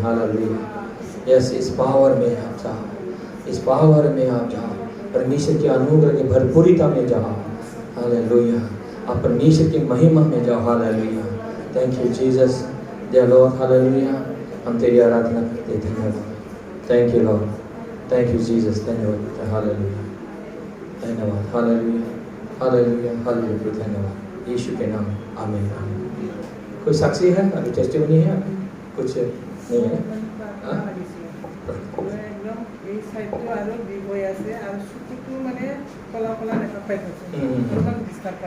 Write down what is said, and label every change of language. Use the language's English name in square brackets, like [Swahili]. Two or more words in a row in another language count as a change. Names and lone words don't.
[Hindi] हालेलुया, यस इस पावर में आप जाओ, इस पावर में आप जाओ, परमेश्वर के अनुग्रह की भरपूरिता में जाओ। हालेलुया, आप परमेश्वर की महिमा में जाओ। हालेलुया, [English] thank you Jesus, dear Lord. [Hindi] हालेलुया, हम तेरी आराधना करते हैं। धन्यवाद, [English] thank you Lord, thank you Jesus, [Hindi] धन्यवाद। हालेलुया, धन्यवाद। हालेलुया, हालेलुया, हालेलुया, धन्यवाद यीशु के नाम, आमीन, आमीन। कोई साक्षी है अभी, टेस्टिमनी है अभी? कुछ नहीं है? हाँ? [Assamese] একদম এই সাইডটো আৰু বিষ হৈ আছে আৰু চকুটো মানে কলা কলা দেখা পাই আছে।